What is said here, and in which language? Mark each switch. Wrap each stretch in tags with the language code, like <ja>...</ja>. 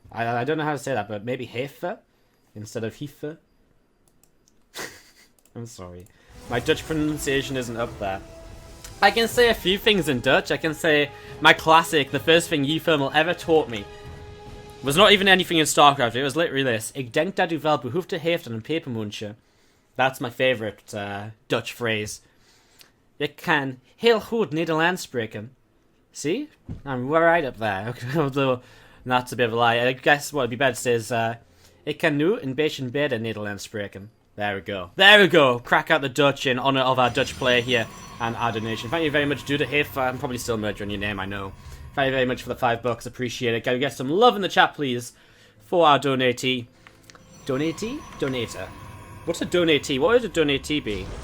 <en>I don't know how to say that, but maybe Heifer? Instead of Heifer. I'm sorry. My Dutch pronunciation isn't up there. I can say a few things in Dutch. I can say my classic, the first thing Eufirmal ever taught me was not even anything in StarCraft. It was literally this.</en> <nl>Ik denk dat u wel behoefte heeft aan een pepermuntje.</nl> <en>That's my favorite Dutch phrase.</en> <nl>Ik kan heel goed Nederlands spreken.</nl> <en>See? I'm right up there. Although, that's a bit of a lie. I guess what would be better to say is...</en> <nl>Ik kan nu een beetje beter Nederlands spreken.</nl> <en>There we go. There we go. Crack out the Dutch in honor of our Dutch player here and our donation. Thank you very much, Duda Hif. I'm probably still murdering your name, I know. Thank you very much for the $5. Appreciate it. Can we get some love in the chat, please, for our donatee? Donatee? Donator. What's a donatee? What would a donatee be?</en>